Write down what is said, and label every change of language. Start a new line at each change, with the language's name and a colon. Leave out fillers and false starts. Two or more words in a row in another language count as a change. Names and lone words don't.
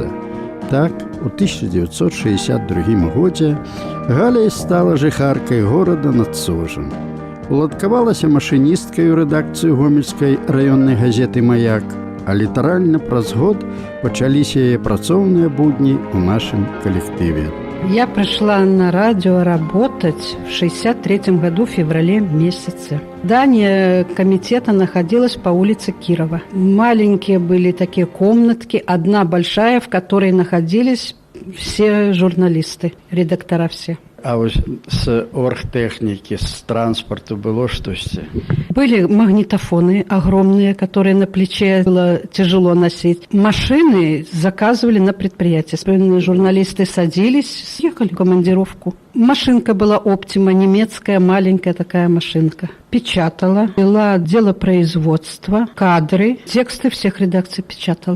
Belarusian: Так, у 1962 годзе Галя стала жыхаркай горада над Сожам. Уладкавалася машыністкай у рэдакцыю гомельскай раённай газеты «Маяк», а літаральна праз год пачаліся яе працоўныя будні ў нашым калектыве.
Russian: Я пришла на радио работать в 1963 году, в феврале месяце. Здание комитета находилось по улице Кирова. Маленькие были такие комнатки, одна большая, в которой находились все журналисты, редактора все.
Belarusian: А вось з оргтэхнікі, з транспарту было штосьці?
Russian: Были магнитофоны огромные, которые на плече было тяжело носить. Машины заказывали на предприятие. Журналисты садились, ехали в командировку. Машинка была «Оптима», немецкая, маленькая такая машинка. Печатала, вела дело производства, кадры, тексты всех редакций печатала.